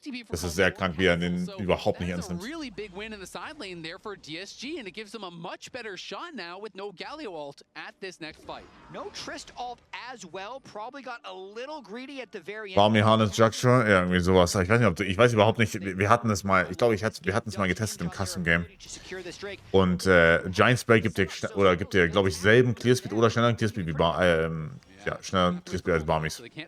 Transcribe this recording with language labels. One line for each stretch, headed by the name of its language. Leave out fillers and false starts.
German: Das ist sehr krank, wie er den überhaupt nicht ernst nimmt.
English: Really big win in the side lane there for DSG, and it gives them a much better shot now with no Galio ult at this next fight. No Trist ult as well. Probably got a little greedy at the very end. Barmy Harness Juncture?
German: Ja, irgendwie sowas. Ich weiß nicht, ob ich weiß überhaupt nicht. Wir hatten es mal, ich glaube, wir hatten es mal getestet im Custom Game. Und Giant Spray gibt dir, glaube ich, selben Clearspeed oder schnelleren Clearspeed wie ja, schneller Clearspeed als Barmys. So.